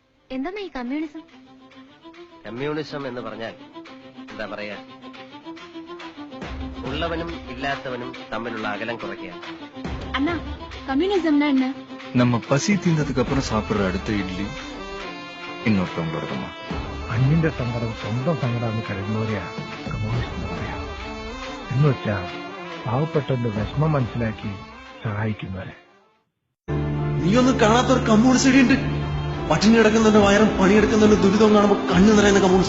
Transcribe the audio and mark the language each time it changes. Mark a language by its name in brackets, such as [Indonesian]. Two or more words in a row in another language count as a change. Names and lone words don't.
[Malayalam] എന്താ ഈ കമ്മ്യൂണിസം? കമ്മ്യൂണിസം എന്ന് പറഞ്ഞാൽ എന്താ പറയാ, ഉള്ളവനും ഇല്ലാത്തവനും തമ്മിലുള്ള അകലം കുറയ്ക്കുക. [Tamil] அண்ணா கம்யூனிசம்னா என்ன? நம்ம பசி தீர்ந்ததுக்கு அப்புறம் சாப்பிடுற அடுத்த இட்லி இன்னொருத்தவங்களோடதுமா. [Malayalam] അന്യന്റെ സങ്കടം സ്വന്തം സങ്കടം കരുതുന്നവരെയാ കമ്മ്യൂണിസ്റ്റ് എന്ന് പറയാം. എന്ന് വെച്ചാ പാവപ്പെട്ടവന്റെ വിഷമം മനസ്സിലാക്കി സഹായിക്കുന്നവരെ. നീയൊന്നും കാണാത്തൊരു കമ്മ്യൂണിസ്റ്റ് ഉണ്ട്. പട്ടിണി കിടക്കുന്നതിന്റെ വയറും പണിയെടുക്കുന്നതിന്റെ ദുരിതവും കാണുമ്പോൾ കണ്ണു നിറയുന്ന കമ്മ്യൂണിസം.